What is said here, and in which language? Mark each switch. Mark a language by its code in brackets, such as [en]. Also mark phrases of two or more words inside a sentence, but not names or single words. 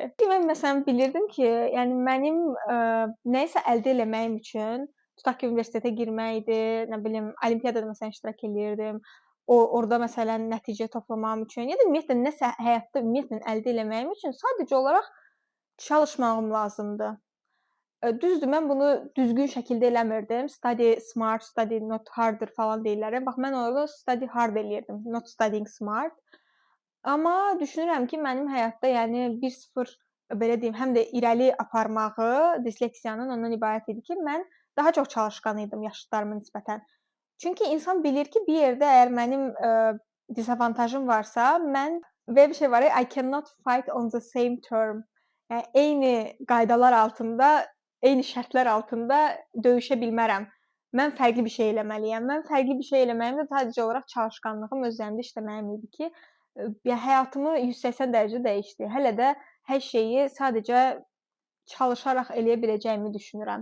[az] Mən məsələn bilirdim ki, yəni mənim nəyisə əldə eləməyim üçün, tutaq ki, universitetə girmək idi, nə bilim, olimpiyadada məsələn iştirak eləyirdim. Orada məsələn nəticə toplamağım üçün, ya da ümumiyyətlə nəsə həyatda ümumiyyətlə əldə eləməyim üçün sadəcə olaraq çalışmağım lazımdır. Düzdür, mən bunu düzgün şəkildə eləmirdim. [en] Study smart, study not harder [az] falan deyirlər. Bax, mən orada [en] study hard eləyirdim, not studying smart. [az] Amma düşünürəm ki, mənim həyatda yəni 1-0 belə deyim, həm də irəli aparmağı disleksiyanın ondan ibarət idi ki, mən daha çox çalışqan idim yaşıdlarıma nisbətən. Çünki insan bilir ki, bir yerdə əgər mənim dezavantajım varsa, mən belə bir şey var, [en] I cannot fight on the same term. [az] Yəni eyni qaydalar altında, eyni şərtlər altında döyüşə bilmərəm. Mən fərqli bir şey eləməliyəm. Mən fərqli bir şey eləməyim də sadəcə olaraq çalışqanlığım öz üzərimdə işləməyim idi ki, həyatımı 180 dərəcə dəyişdi. Hələ də hər şeyi sadəcə çalışaraq eləyə biləcəyimi düşünürəm.